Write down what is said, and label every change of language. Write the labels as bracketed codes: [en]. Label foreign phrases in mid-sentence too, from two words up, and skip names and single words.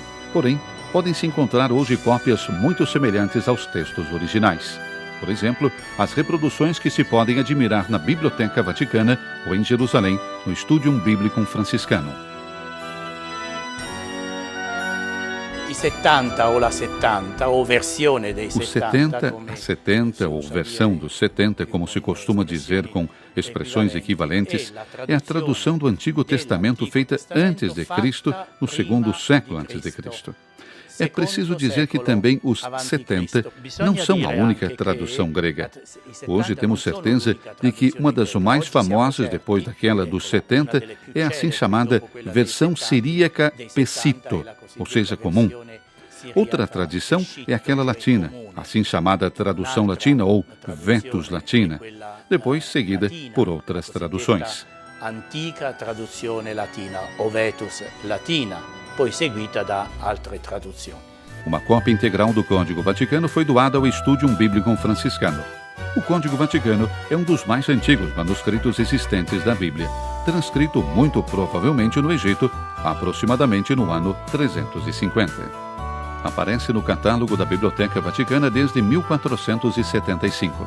[pt] Porém, podem-se encontrar hoje cópias muito semelhantes aos textos originais. Por exemplo, as reproduções que se podem admirar na Biblioteca Vaticana ou em Jerusalém, no Studium Biblicum Franciscanum. [it] Os 70 ou a 70 ou versione dei 70. [pt] Os 70, a 70 ou versão dos 70, como se costuma dizer com expressões equivalentes, é a tradução do Antigo Testamento feita antes de Cristo, no segundo século antes de Cristo. É preciso dizer que também os 70 não são a única tradução grega. Hoje temos certeza de que uma das mais famosas, depois daquela dos 70, é a assim chamada versão siríaca Pesito, ou seja, comum. Outra tradição é aquela latina, assim chamada tradução latina ou Vetus Latina, depois seguida por outras traduções. [it] Antica traduzione latina ou Vetus Latina, poi seguita da altre traduzioni. [pt] Uma cópia integral do Código Vaticano foi doada ao Studium Biblicum Franciscanum. O Código Vaticano é um dos mais antigos manuscritos existentes da Bíblia, transcrito muito provavelmente no Egito, aproximadamente no ano 350. Aparece no catálogo da Biblioteca Vaticana desde 1475.